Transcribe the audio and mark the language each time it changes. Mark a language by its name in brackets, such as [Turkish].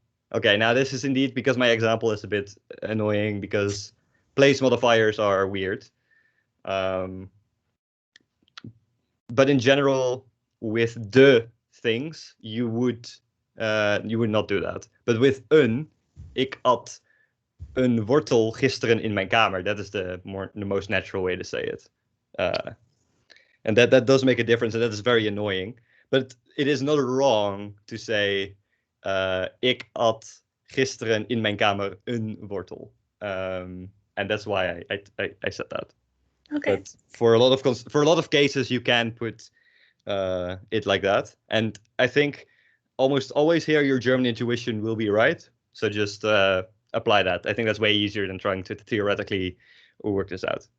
[English] Okay, now this is indeed because my example is a bit annoying because place modifiers are weird. But in general, with the things, you would not do that. But with [Dutch] ik at een wortel gisteren in mijn kamer. [English] That is the most natural way to say it. And that does make a difference, and that is very annoying. But it is not wrong to say [Dutch] ik at gisteren in mijn kamer een wortel. [English] And that's why I said that. Okay. But for a lot of cases, you can put it like that. And I think almost always here your German intuition will be right. So just apply that. I think that's way easier than trying to theoretically work this out.